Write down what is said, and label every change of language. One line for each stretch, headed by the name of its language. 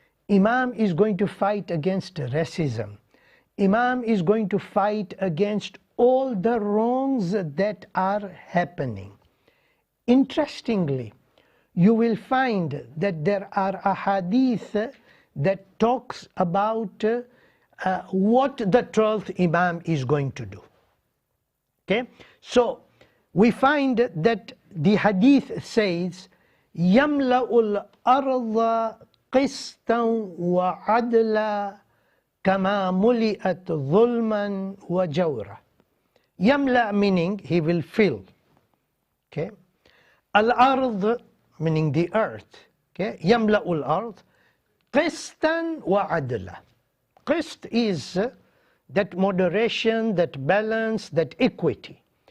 English: Imam is going to fight against racism. Imam is going to fight against all the wrongs that are happening. Interestingly, you will find that there are ahadith that talks about what the 12th Imam is going to do. Okay? So we find that the hadith says,
Arabic: يَمْلَأُ الْأَرْضَ قِسْطًا وَعَدْلًا كَمَا مُلِئَتْ ظُلْمًا وَجَوْرًا.
English: يَمْلَأ meaning he will fill. Okay? Al-Ard meaning the earth. Okay?
Arabic: يَمْلَأُ الْأَرْض قِسْطًا وَعَدْلًا.
English: Qist is that moderation, that balance, that equity.